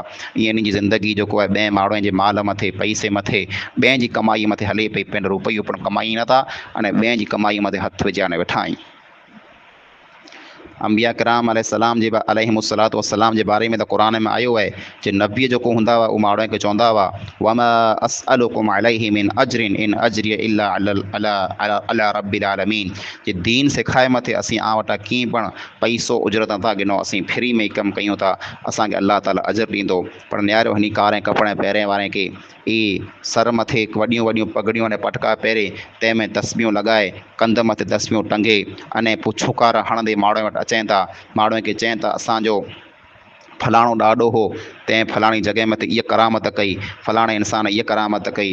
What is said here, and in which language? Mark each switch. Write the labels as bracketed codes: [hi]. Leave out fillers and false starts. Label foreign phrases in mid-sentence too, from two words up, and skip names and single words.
[sd] ईअं इन जी ज़िंदगी जेको आहे ॿिए माण्हूअ जे माल मथे, पैसे मथे, ॿिए जी कमाई मथे हले पई, पंहिंजो रुपयो पण कमाई नथा अने ॿिए जी कमाई मथे हथु विझाए वेठा आहिनि। अंबिया किराम [ar] عليهم الصلاة والسلام [sd] जे बारे में त क़ुरान में आयो आहे जे नबी जेको हूंदा हुआ उहो माण्हूअ खे चवंदा हुआ, [ar] وما أسألكم عليه من أجر إن أجري إلا على رب العالمين. [sd] जे दीन सिखाए मथे असीं वटां कीअं पण पैसो उजरत नथा गिनो, असीं फ्री में कमु कयूं था, असांखे अल्लाह ताला अजर ॾींदो। पर न्यारो हिन कारे कपिड़े पहिरें वारे खे ई सर मथे वॾियूं वॾियूं पगड़ियूं अने पटका पहिरे, तंहिंमें तस्बियूं लॻाए, कंध मथे तस्बियूं टंगे अने पोइ छुकार हणंदे माण्हूअ वटि अचनि था, माण्हूअ खे चवनि था असांजो फलाणो ॾाढो हो, तंहिं फलाणी जॻह मथे इहा करामत कई, फलाणे इंसान इहा करामत कई।